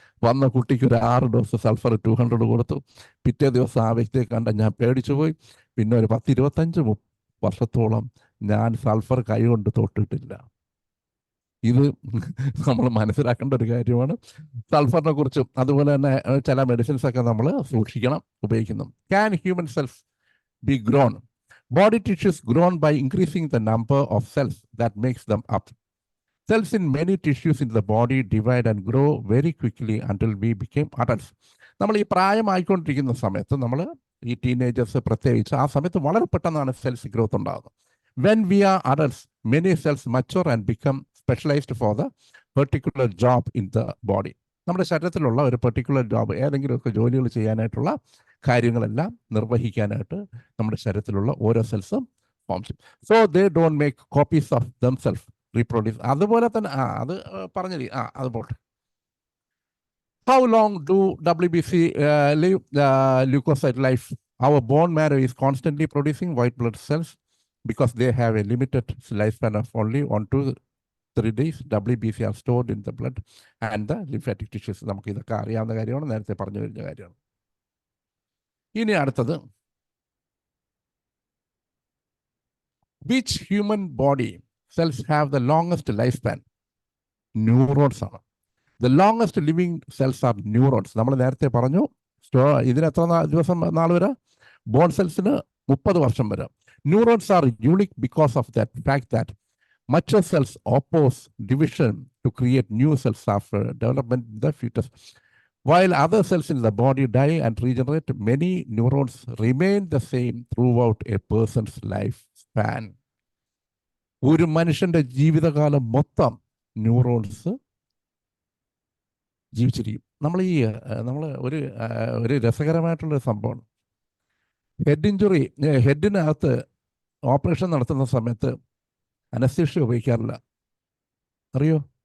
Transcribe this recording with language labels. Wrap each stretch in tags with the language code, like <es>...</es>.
<ml>വന്ന കുട്ടിക്ക് ഒരു 6 ഡോസ് സൾഫർ 200 കൊടുത്തു. പിറ്റേ ദിവസം ആ വ്യക്തിയെ കണ്ട ഞാൻ പേടിച്ചു പോയി. പിന്നെ ഒരു 10-25 വർഷത്തോളം ഞാൻ സൾഫർ കൈകൊണ്ട് തൊട്ടിട്ടില്ല. ഇത് നമ്മൾ മനസ്സിലാക്കേണ്ട ഒരു കാര്യമാണ്. സൾഫറിനെ കുറിച്ചും അതുപോലെ തന്നെ ചില മെഡിസിൻസ് ഒക്കെ നമ്മൾ സൂക്ഷിക്കണം ഉപയോഗിക്കുന്നു.</ml> <en>Can human cells be grown? Body tissues grown by increasing the number of cells that makes them up. Cells in many tissues in the body divide and grow very quickly until we became adults.</en> <ml>നമ്മൾ ഈ പ്രായമായിക്കൊണ്ടിരിക്കുന്ന സമയത്ത് നമ്മൾ ഈ teenagers പ്രത്യേകിച്ച് ആ സമയത്ത് വളരെ പെട്ടെന്നാണ് സെൽസ് ഗ്രോത്ത് ഉണ്ടാകുന്നത്.</ml> <en>When we are adults, many cells mature and become specialized for the particular job in the body.</en> <ml>നമ്മുടെ ശരീരത്തിലുള്ള ഒരു പെർട്ടിക്കുലർ ജോബ്, ഏതെങ്കിലുമൊക്കെ ജോലികൾ ചെയ്യാനായിട്ടുള്ള കാര്യങ്ങളെല്ലാം നിർവഹിക്കാനായിട്ട് നമ്മുടെ ശരീരത്തിലുള്ള ഓരോ സെൽസും ഫോം ചെയ്യും.</ml> <en>So they don't make copies of themself, reproduce.</en> <ml>അതുപോലെ തന്നെ അത് പറഞ്ഞത് അത് പോട്ടെ.</ml> <en>How long do WBC live leukocyte life? Our bone marrow is constantly producing white blood cells because they have a limited lifespan of only 1 to 3 days. WBC are stored in the blood and the lymphatic tissues.</en> <ml>നമുക്ക് ഇതൊക്കെ അറിയാവുന്ന കാര്യമാണ്, നേരത്തെ പറഞ്ഞു കഴിഞ്ഞ കാര്യമാണ്. ഇനി അടുത്തത്,</ml> <en>which human body cells have the longest lifespan? Neurons</en> <ml>ആണ്.</ml> <en>The longest living cells are neurons.</en> <ml>നമ്മൾ നേരത്തെ പറഞ്ഞു ഇതിന് എത്ര ദിവസം നാൾ വരെ? ബോൺ സെൽസിന് 30 വർഷം വരെ.</ml> <en>Neurons are unique because of that fact that mature cells oppose division to create new cells after development in the fetus. While other cells in the body die and regenerate, many neurons remain the same throughout a person's lifespan.</en> <ml>ഒരു മനുഷ്യന്റെ ജീവിതകാലം മൊത്തം neurons ജീവിച്ചിരിക്കും. നമ്മൾ ഒരു രസകരമായിട്ടുള്ളൊരു സംഭവമാണ്. Head injury, ഹെഡിനകത്ത് operation നടത്തുന്ന സമയത്ത് anaesthesia ഉപയോഗിക്കാറില്ല, അറിയോ?</ml>